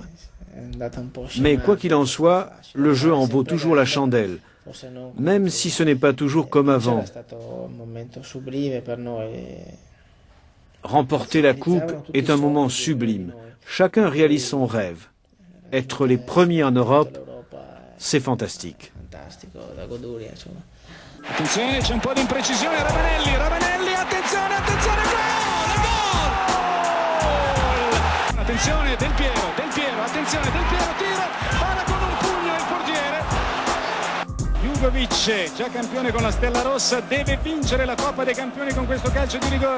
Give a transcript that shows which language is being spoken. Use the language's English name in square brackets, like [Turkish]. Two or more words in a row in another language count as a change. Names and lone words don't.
[French] Mais quoi qu'il en soit, le jeu en vaut toujours la chandelle. Même si ce n'est pas toujours comme avant. Remporter la coupe est un moment sublime. Chacun réalise son rêve. Être les premiers en Europe, c'est fantastique. [Italian] Attenzione, c'è un po' di imprecisione, Ravanelli, attenzione, gol! Attenzione, Del Piero, attenzione, Del Piero, tiro, para con un pugno il portiere. Jugovic, già campione con la Stella Rossa, deve vincere la Coppa dei Campioni con questo calcio di rigore.